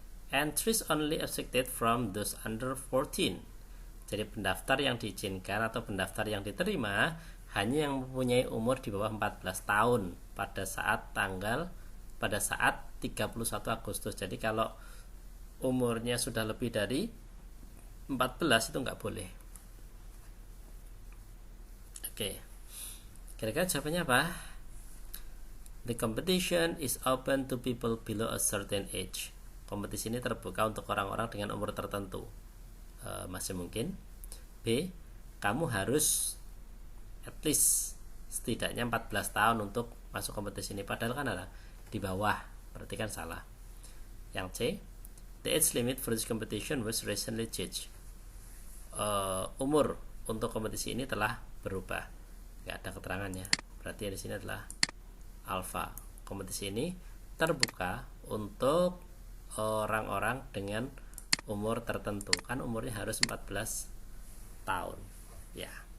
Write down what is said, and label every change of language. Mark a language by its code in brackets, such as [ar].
[en] Entries only accepted from those under 14. [id] Jadi pendaftar yang diizinkan atau pendaftar yang diterima hanya yang mempunyai umur di bawah 14 tahun pada saat 31 Agustus. Jadi kalau umurnya sudah lebih dari 14 itu nggak boleh. Oke, kira-kira jawabannya apa? [en] The competition is open to people below a certain age. [id] kompetisi ini terbuka untuk orang-orang dengan umur tertentu? Masih mungkin. B, kamu harus [en] at least [id] setidaknya 14 tahun untuk masuk kompetisi ini, padahal kan ada di bawah, berarti kan salah. [en] Yang C, the age limit for this competition was recently changed. [id] Umur untuk kompetisi ini telah berubah, nggak ada keterangannya, berarti di sini adalah alfa. Kompetisi ini terbuka untuk orang-orang dengan umur tertentu, kan umurnya harus 14 tahun ya.